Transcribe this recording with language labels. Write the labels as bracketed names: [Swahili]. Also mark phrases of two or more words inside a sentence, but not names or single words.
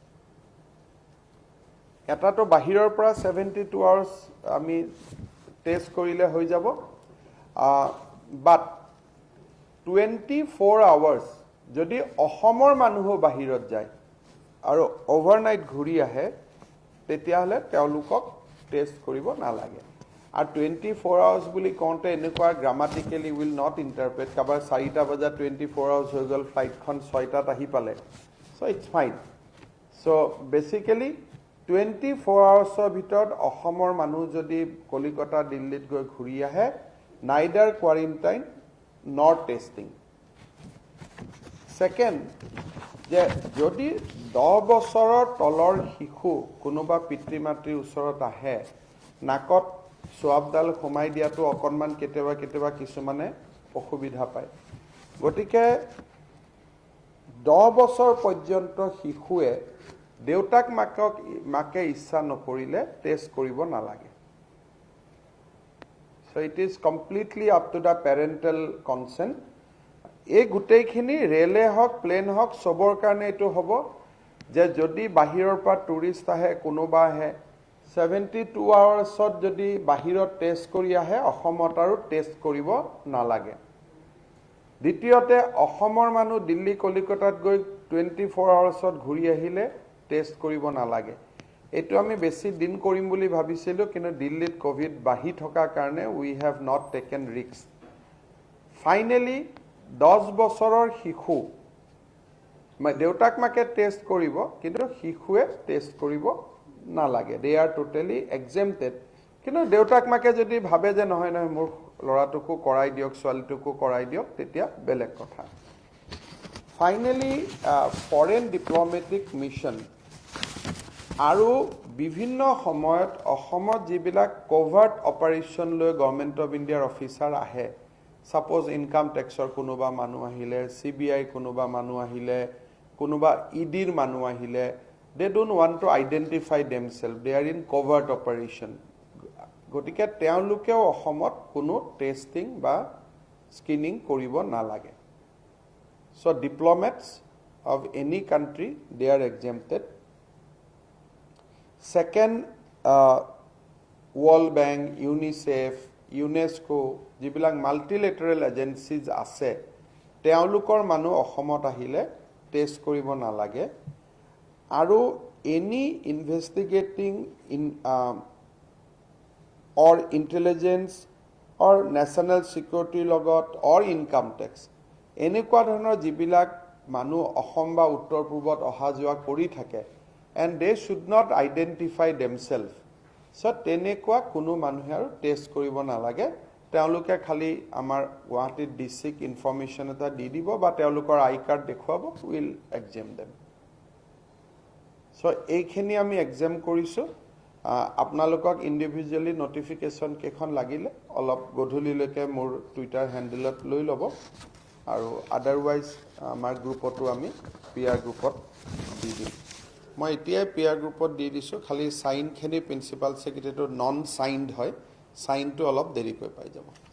[Assamese] এটাটো বাহিৰৰ পৰা 72 আৱাৰ্ছ আমি টেষ্ট কৰিলে হৈ যাব [English] but 24 hours [Assamese] যদি অসমৰ মানুহ বাহিৰত যায় আৰু ওভাৰনাইট ঘূৰি আহে তেতিয়াহলে তেওঁলোকক টেষ্ট কৰিব নালাগে আৰু 24 আৱাৰ্ছ বুলি কওঁতে এনেকুৱা [English] grammatically will not interpret [Assamese] কাবাৰ 4টা বজা 24 আৱাৰ্ছ হৈ গ'ল ফ্লাইটখন 6টাত আহি পালে [English] so it's fine so basically [Assamese] 24 আৱাৰ্ছৰ ভিতৰত অসমৰ মানুহ যদি কলিকতা দিল্লীত গৈ ঘূৰি আহে [English] neither quarantine not testing second [Assamese] যে যদি 10 বছৰৰ তলৰ শিশু কোনোবা পিতৃ মাতৃৰ ওচৰত আহে নাকত সোৱাবডাল সোমাই দিয়াটো অকনমান কেতিয়াবা কিছুমানে অসুবিধা পায় গতিকে 10 বছৰ পৰ্যন্ত শিশুৱে দেউতাক মাকে ইচ্ছা নকৰিলে টেষ্ট কৰিব নালাগে [English] so it is completely up to the parental consent [Assamese] এই গুটেইখিনি ৰেলে হক প্লেন হক সবৰ কাৰণে এটো হ'ব যে যদি বাহিৰৰ পৰা টুৰিষ্ট আহে কোনোবা আহে 72 আৱাৰ্ছত যদি বাহিৰত টেষ্ট কৰি আহে অসমত আৰু টেষ্ট কৰিব নালাগে দ্বিতীয়তে অসমৰ মানুহ দিল্লী কলিকতাত গৈ 24 আৱাৰ্ছত ঘূৰি আহিলে টেষ্ট কৰিব নালাগে এটো আমি বেছি দিন কৰিম বুলি ভাবিছিলো কিন্তু দিল্লীত কোভিড বাহি থকা কাৰণে [English] we have not taken risk [Assamese] ফাইনালি 10 বছৰৰ শিশু দেউতাক মাকে টেষ্ট কৰিব কিন্তু শিশুৱে টেষ্ট কৰিব নালাগে [English] they are totally exempted [Assamese] কিন্তু দেউতাক মাকে যদি ভাবে যে নহয় মোৰ লৰাটোকো কৰাই দিয়ক ছোৱালীটোকো কৰাই দিয়ক তেতিয়া বেলেগ কথা ফাইনালি ফৰেন ডিপ্লোমেটিক মিশন আৰু বিভিন্ন সময়ত অসমত যিবিলাক [English] covert operation [Assamese] লৈ গভৰ্নমেন্ট অফ ইণ্ডিয়াৰ অফিচাৰ আহে [English] suppose income tax [Assamese] কোনোবা মানুহ আহিলে সিবিআই কোনোবা মানুহ আহিলে কোনোবা ইডিৰ মানুহ আহিলে [English] they don't want to identify themselves they are in covert operation [Assamese] গটিকে তেওঁলোকেও অসমত কোনো টেস্টিং বা স্ক্ৰিনিং কৰিব নালাগে [English] so diplomats of any country they are exempted [Assamese] second World Bank UNICEF UNESCO যিবিলাক [English] multilateral agencies [Assamese] আছে তেওঁলোকৰ মানুহ অসমত আহিলে টেষ্ট কৰিব নালাগে আৰু [English] any investigating or intelligence or national security [Assamese] লগত [English] or income tax [Assamese] এনেকুৱা ধৰণৰ যিবিলাক মানুহ অসম বা উত্তৰ পূৰ্বত অহা যোৱা কৰি থাকে [English] and they should not identify themselves so [Assamese] তেনেকুৱা কোনো মানুহে আৰু টেষ্ট কৰিব নালাগে তেওঁলোকে খালি আমাৰ গুৱাহাটী [English] district information [Assamese] এটা দি দিব বা তেওঁলোকৰ [English] I card [Assamese] দেখুৱাব [English] will exempt them [Assamese] so এইখিনি আমি এক্সাম কৰিছো আপোনালোকক [English] individually notification [Assamese] কেখন লাগিলে অলপ গধূলিলৈকে মোৰ [English] Twitter handle [Assamese] লৈ ল'ব আৰু আদাৰৱাইজ আমাৰ গ্ৰুপতো আমি [English] PR group [Assamese] দি দিম মই এতিয়াই [English] PR group [Assamese] দি দিছোঁ খালি চাইনখিনি [English] principal secretary non signed [Assamese] হয় চাইনটো অলপ দেৰিকৈ পাই যাব